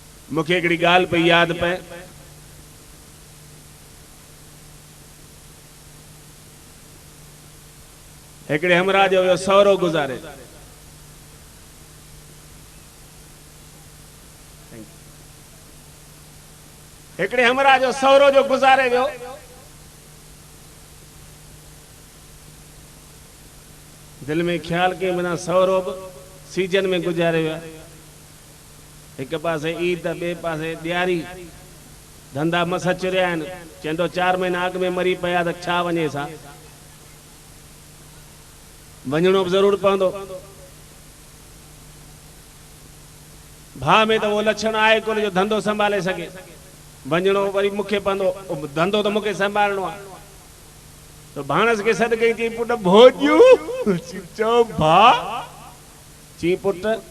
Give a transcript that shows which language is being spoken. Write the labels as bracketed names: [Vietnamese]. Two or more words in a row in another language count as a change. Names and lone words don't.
[Sindhi] मुखे एकड़ी गाल पे याद पे एकड़े हमरा जो सौरो गुजारे एकड़े हमरा जो सौरो जो गुजारे वियो दिल में ख्याल के बिना सौरो सीजन में गुजारे विया एक पासे ईद बे पासे दियारी धंधा मस चुरिया आहिनि चवंदो 4 महीना अॻु में मरी पिया त छा वञे सा वञणो जरूर पवंदो भा में तो वो लक्षण आहे कोन जो धंधो संभाले सके वञणो वरी मूंखे पवंदो धंधो तो मूंखे संभालणो आहे तो भाणस के सद कई चई पुट भोजू चो भा चई पुट